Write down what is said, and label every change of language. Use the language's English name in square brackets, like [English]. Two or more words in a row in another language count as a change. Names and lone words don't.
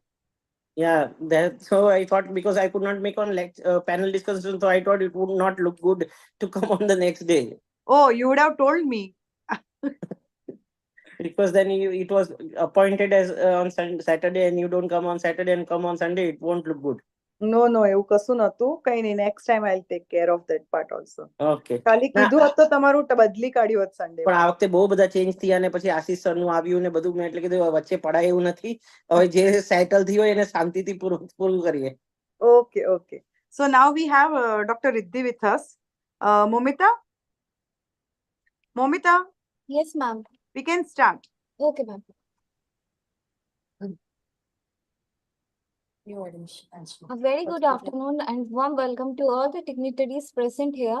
[English] yeah, that so I thought because I could not make on panel discussion, so I thought it would not look good to come on the next day. Oh, you would have told me. Because then it was appointed as on Saturday, and you don't come on Saturday and come on Sunday, it won't look good. No, [Gujarati] એવું કશું નતું. કઈ નહીં. [English] Next time I'll take care of that part also. Okay. [Gujarati] ખાલી કીધું હોત તો તમારું બદલી કાઢ્યું હોત Sunday. પણ આ વખતે બહુ બધા ચેન્જ થયા અને પછી આશીષ સર નું આવ્યું ને બધું મેં એટલે કીધું વચ્ચે પડાય એવું નથી. હવે જે સેટલ થયું હોય એને શાંતિથી પૂરું કરીએ. [English] Okay. So now we have Dr. Riddhi with us. Momita? Yes, ma'am. We can start. Okay, ma'am. A very good afternoon and warm welcome to all the dignitaries present here.